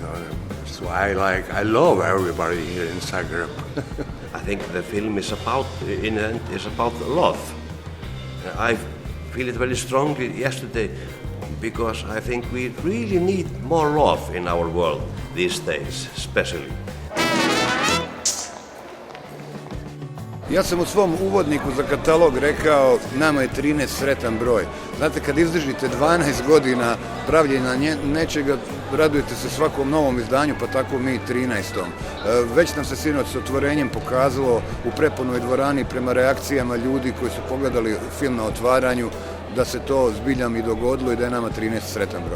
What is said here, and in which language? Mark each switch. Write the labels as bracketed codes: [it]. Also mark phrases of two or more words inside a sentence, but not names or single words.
[en] So I love everybody here in Zagreb. I think the film is about, in the end, is about love. I feel it very strongly yesterday, because I think we really need more love in our world these days, especially. [hr] Ja sam u svom uvodniku za katalog rekao, nama je 13 sretan broj. Znate, kad izdržite 12 godina pravljenja nečega, radujete se svakom novom izdanju, pa tako mi 13. Već nam se sinoć s otvorenjem pokazalo u prepunoj dvorani prema reakcijama ljudi koji su pogledali film na otvaranju, da se to zbiljam i dogodilo i da je nama 13 sretan broj.